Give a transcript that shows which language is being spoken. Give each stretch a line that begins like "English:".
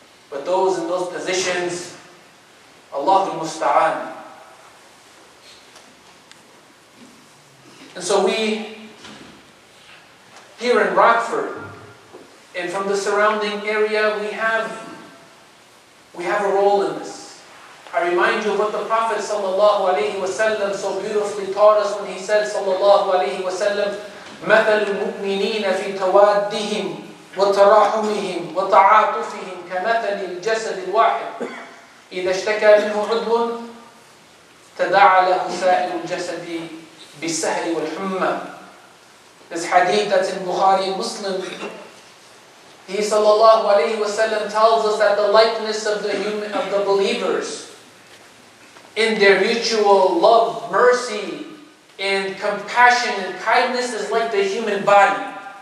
English: But those in those positions, Allahu Musta'an. And so we, here in Rockford, and from the surrounding area, we have a role in this. I remind you of what the Prophet ﷺ so beautifully taught us when he said ﷺ,
Arabic: مَثَلُ الْمُؤْمِنِينَ فِي تَوَادِّهِمْ وَتَرَاحُمِهِمْ وَتَعَاطُفِهِمْ كَمَثَلِ الْجَسَدِ الْوَاحِدِ إِذَا اشْتَكَى مِنْهُ عُضْوٌ تَدَاعَى لَهُ سَائِرُ الْجَسَدِ بِالسَّهْرِ وَالْحُمَّةِ.
English: This hadith that's in Bukhari and Muslim, he ﷺ tells us that the likeness of the believers in their mutual love, mercy, and compassion and kindness is like the human body.